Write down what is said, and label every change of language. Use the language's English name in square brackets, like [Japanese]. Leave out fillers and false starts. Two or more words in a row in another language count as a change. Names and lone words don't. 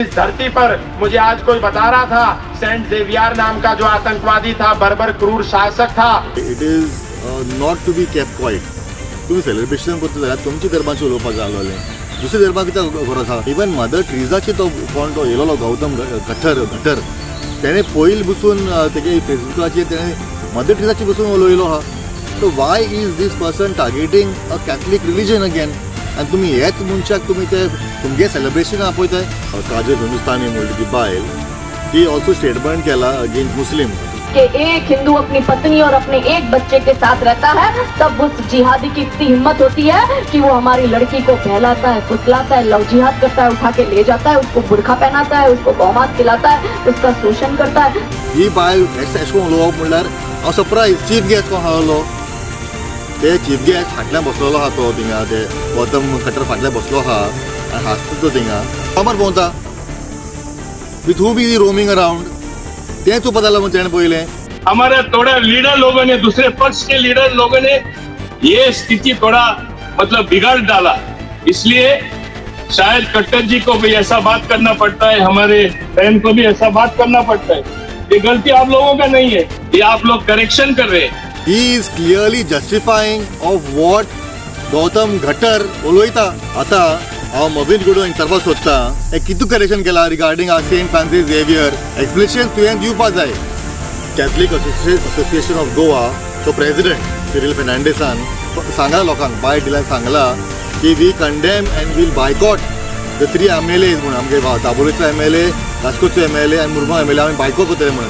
[Hindi] इस धरती पर मुझे आज कोई बता रहा था सेंट जेवियर नाम का जो आतंकवादी था, बर्बर क्रूर शासक था। [English] it is not to be kept quiet. [Konkani] तुम्ही सेलिब्रेशन करता जाल्यार तुमची धर्माची उलोवपाक जाय आसलें. दुसऱ्या धर्माक कित्याक गरज आसा? इवन मदर ट्रिजाची तो कोण तो येयलो गौतम गटर तेणें पयलीं बसून तेगे फेसबुकाचेर तेणें मदर ट्रिजाची बसून उलयलो आहा. [English] So why is this person targeting a Catholic religion again? [Konkani] आनी तुमी हेच मनशाक तुमी ते तुमगे सेलिब्रेशन आपयताय. काजल हिंदुस्तानी म्हणली ती बायल ती [English] also statement [Konkani] केला [English] against Muslim [Hindi] कि एक हिंदू अपनी पत्नी और अपने एक बच्चे के साथ रहता है, तब उस जिहादी की इतनी हिम्मत होती है कि वो हमारी लड़की को बहलाता है, फुसलाता है, लव जिहाद करता है, उठा के ले जाता है, उसको बुरखा पहनाता है, उसको गौमात खिलाता है, उसका शोषण करता है. [Konkani] ही बायल एशें कोन्न उलोवप म्हणल्यार हांव [English] surprise chief guest [Konkani] कोण आसलो ते [English] chief guest [Konkani] फाटल्यान बसलेलो आहा तो थिंगा ते गौतम खटर फाटल्यान बसलो आहा आनी हांसता तो थिंगा कामार भोंवता [English] with who be roaming around. [Konkani] तें चुपा जालां म्हण तेणें पयलें. [Hindi] हमारे थोड़ा लीडर लोगों ने, दूसरे पक्ष के लीडर लोगों ने ये स्थिति थोड़ा मतलब बिगाड़ डाला. इसलिए शायद कट्टर जी को भी ऐसा बात करना पड़ता है, हमारे बहन को भी ऐसा बात करना पड़ता है. ये गलती आप लोगों का नहीं है, ये आप लोग करेक्शन कर रहे हैं. [English] He is clearly justifying of what गौतम घटर उलयता. [Konkani] आतां हांव मोबीन गुडो इंटरव्यू सोदता एक कितू करेक्शन केला [English] regarding a [Konkani] सेंट फ्रांसीस झेवियर. एक्सप्लेनेशन तुवें दिवपाक जाय. कॅथलीक असोसिएशन ऑफ गोवा तो प्रेसिडेंट सिरिल फेर्नांडीसान सांगला लोकांक बाय डिलान सांगला की [English] we condemn and will boycott the 3 MLAs [Konkani] म्हणून आमगे दाबोळेचो MLA, राजकोटचो MLA आनी मुरगांव MLA आमी बायकॉट करतले म्हणून.